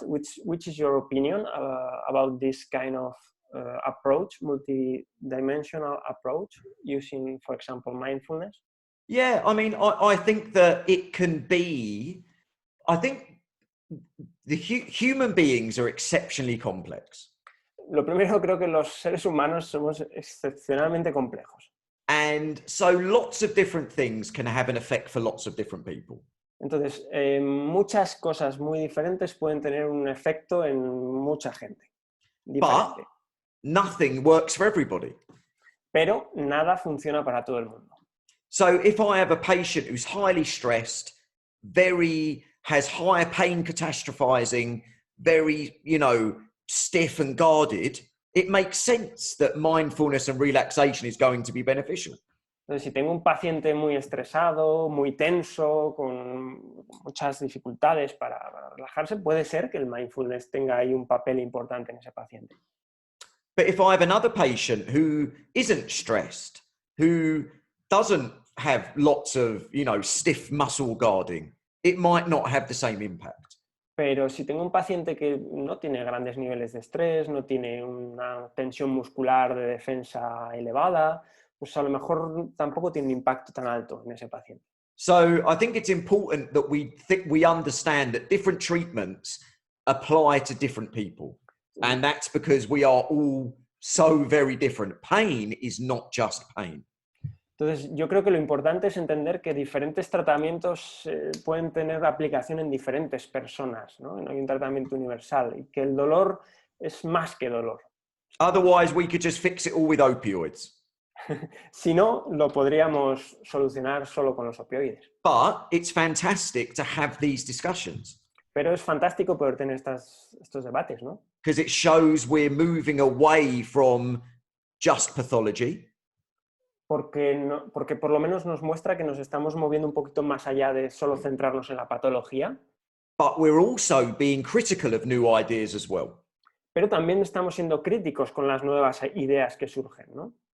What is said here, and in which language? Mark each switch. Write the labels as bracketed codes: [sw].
[en] Which is your opinion about this kind of approach, multi-dimensional approach, using, for example, mindfulness? Yeah, I mean, I think that it can be, I think the human beings are exceptionally complex. [es] Lo primero, creo que los seres humanos somos excepcionalmente complejos. [en] And so lots of different things can have an effect for lots of different people. [es] Entonces, muchas cosas muy diferentes pueden tener un efecto en mucha gente. Diferente. [en] But nothing works for everybody. [es] Pero nada funciona para todo el mundo. [en] So if I have a patient who's highly stressed, has high pain catastrophizing, very, stiff and guarded, it makes sense that mindfulness and relaxation is going to be beneficial. [es] Entonces, si tengo un paciente muy estresado, muy tenso, con muchas dificultades para relajarse, puede ser que el mindfulness tenga ahí un papel importante en ese paciente. [en] But if I have another patient who isn't stressed, who doesn't have lots of, stiff muscle guarding, it might not have the same impact. [es] Pero si tengo un paciente que no tiene grandes niveles de estrés, no tiene una tensión muscular de defensa elevada, pues a lo mejor tampoco tiene un impacto tan alto en ese paciente. [en] So I think it's important that we understand that different treatments apply to different people. And that's because we are all so very different. Pain is not just pain. [es] Entonces, yo creo que lo importante es entender que diferentes tratamientos pueden tener aplicación en diferentes personas, ¿no? No hay un tratamiento universal y que el dolor es más que dolor. [en] Otherwise, we could just fix it all with opioids. [es] Si no, lo podríamos solucionar solo con los opioides. [en] But it's fantastic to have these discussions. [es] Pero es fantástico poder tener estos debates, ¿no? [en] Because it shows we're moving away from just pathology. [es] Porque por lo menos nos muestra que nos estamos moviendo un poquito más allá de solo centrarnos en la patología. [en] But we're also being critical of new ideas as well. [es] Pero también estamos siendo críticos con las nuevas ideas que surgen, ¿no?